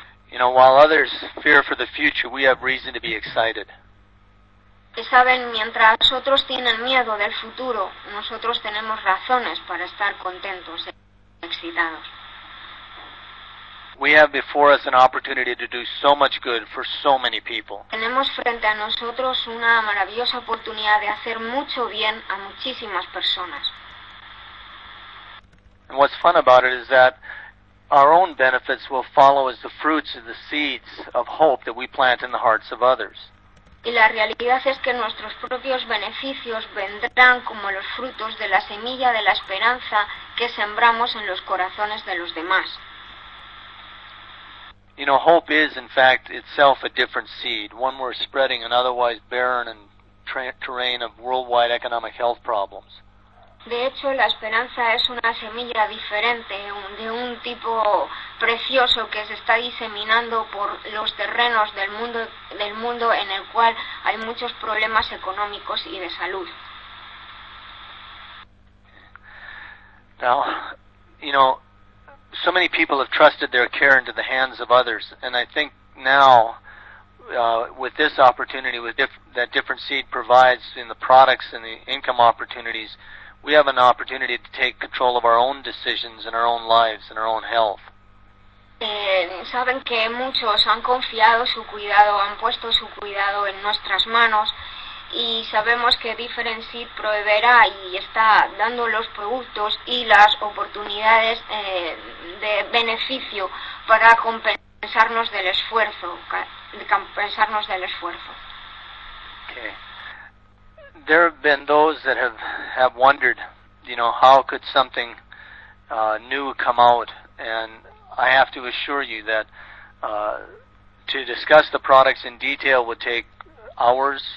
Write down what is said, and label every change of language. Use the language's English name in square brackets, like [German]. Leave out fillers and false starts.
[English] You know, while others fear for the future, we have reason to be excited. [Spanish] Saben, mientras otros tienen miedo del futuro, nosotros tenemos razones para estar contentos, excitados. [English] We have before us an opportunity to do so much good for so many people. [Spanish] Tenemos frente a nosotros una maravillosa oportunidad de hacer mucho bien a muchísimas personas. [English] And what's fun about it is that our own benefits will follow as the fruits of the seeds of hope that we plant in the hearts of others. [Spanish] Y la realidad es que nuestros propios beneficios vendrán como los frutos de la semilla de la esperanza que sembramos en los corazones de los demás. [English] You know, hope is, in fact, itself a different seed, one we're spreading an otherwise barren and terrain of worldwide economic health problems. [Spanish] De hecho, la esperanza es una semilla diferente, de un tipo precioso que se está diseminando por los terrenos del mundo en el cual hay muchos problemas económicos y de salud. [English] Now, you know, so many people have trusted their care into the hands of others, and I think now, with this opportunity that Different Seed provides in the products and the income opportunities, we have an opportunity to take control of our own decisions and our own lives and our own health. [Spanish] Saben que muchos han confiado su cuidado, han puesto su cuidado en nuestras manos, y sabemos que Different Seed proveerá y está dando los productos y las oportunidades de beneficio para compensarnos del esfuerzo, [English] Okay. There have been those that have wondered, you know, how could something new come out? And I have to assure you that to discuss the products in detail would take hours.